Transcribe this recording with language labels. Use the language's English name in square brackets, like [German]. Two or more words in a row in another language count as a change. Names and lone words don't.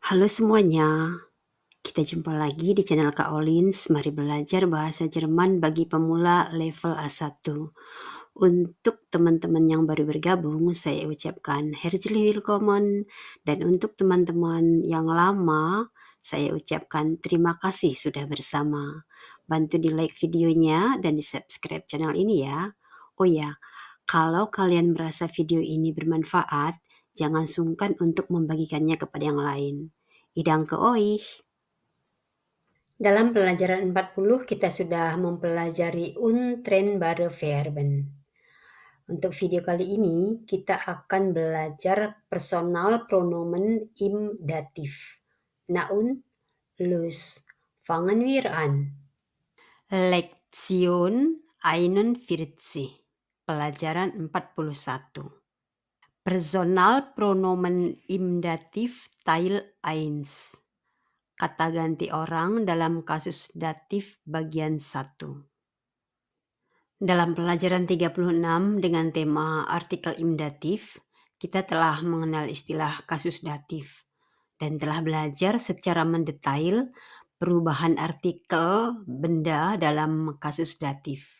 [Indonesian] Halo semuanya, kita jumpa lagi di channel Kak Olins. Mari belajar bahasa Jerman bagi pemula level A1. Untuk teman-teman yang baru bergabung, saya ucapkan [German] herzlich willkommen. [Indonesian] Dan untuk teman-teman yang lama, saya ucapkan terima kasih sudah bersama. Bantu di like videonya dan di subscribe channel ini ya. Oh ya, kalau kalian merasa video ini bermanfaat, jangan sungkan untuk membagikannya kepada yang lain. [German] Danke euch. [Indonesian] Dalam pelajaran 40 kita sudah mempelajari [German] untrennbare Verben. [Indonesian] Untuk video kali ini kita akan belajar [German] personal pronomen im Dativ. Na und los. Fangen wir an. Lektion 41. [Indonesian] Pelajaran 41. [German] Personalpronomen im Dativ Teil 1. [Indonesian] Kata ganti orang dalam kasus datif bagian 1. Dalam pelajaran 36 dengan tema [German] artikel im datif, [Indonesian] kita telah mengenal istilah kasus datif dan telah belajar secara mendetail perubahan artikel benda dalam kasus datif.